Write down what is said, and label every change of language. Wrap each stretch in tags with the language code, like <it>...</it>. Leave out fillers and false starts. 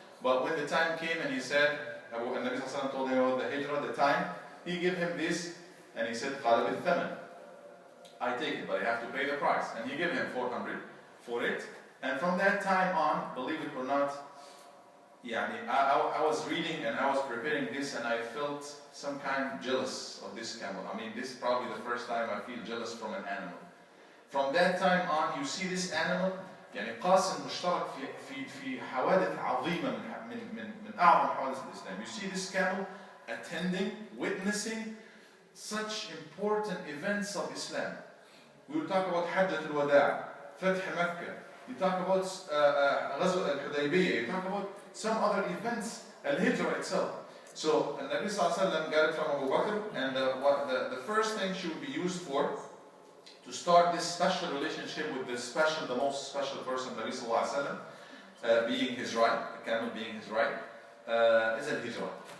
<en>But when the time came and he said, and Nabi ﷺ told him about the hijrah, the time, he gave him this, and he said,</en> <ar>قَالَ بِالثَّمَنِ,</ar> <en>I take it, but I have to pay the price. And he gave him 400 for it, and from that time on, believe it or not, I was reading and I was preparing this, and I felt some kind of jealous of this camel. I mean, this is probably the first time I feel jealous from an animal. From that time on, you see this animal</en> <ar>يعني قاسم مشترك في حوادث عظيمة من أعظم حوادث الإسلام.</ar> <en>You see this camel attending, witnessing such important events of Islam. We will talk about Hajjat al-Wada', Fath Makkah. You talk about Ghazwa al-Hudaybiyah. You talk about some other events, al-Hijrah itself. So Nabi Sallallahu Alaihi Wasallam got it from Abu Bakr, and the first thing she would be used for to start this special relationship with the most special person, Nabi Sallallahu Alaihi Wasallam, being his right, the camel being his right, is al-Hijrah.</en>